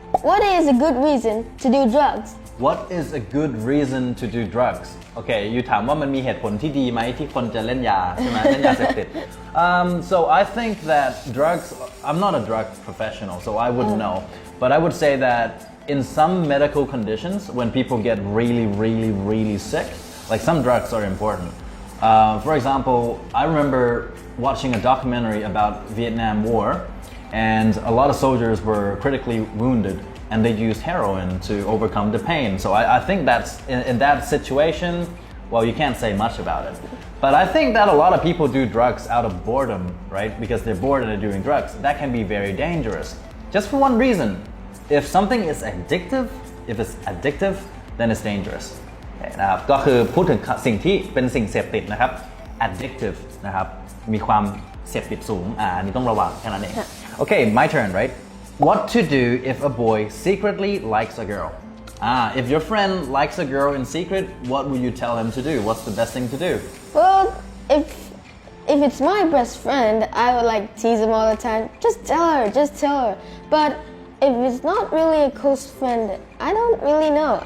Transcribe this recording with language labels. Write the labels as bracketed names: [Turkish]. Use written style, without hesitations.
[English] What is a good reason to do drugs? What is a good reason to do drugs? [Thai] Okay, อยู่ถามว่ามันมีเหตุผลที่ดีไหมที่คนจะเล่นยาใช่ไหมเล่นยาเสพติด [English] So I think that drugs. I'm not a drug professional, so I wouldn't know. But I would say that.In some medical conditions, when people get really sick, like some drugs are important. For example, I remember watching a documentary about Vietnam War, and a lot of soldiers were critically wounded, and they used heroin to overcome the pain. So I think that's in that situation, well, you can't say much about it. But I think that a lot of people do drugs out of boredom, right? Because they're bored and they're doing drugs. That can be very dangerous. Just for one reason.If something is addictive, then it's dangerous. [Thai] นะครับก็คือพูดถึงสิ่งที่เป็นสิ่งเสพติดนะครับ addictive นะครับมีความเสพติดสูงอันนี้ต้องระวังแค่นั้นเอง [English] Okay, my turn, right? What to do if a boy secretly likes a girl? If your friend likes a girl in secret, what would you tell him to do? What's the best thing to do? Well, if it's my best friend, I would like tease him all the time. Just tell her. But.If it's not really a close friend, I don't really know.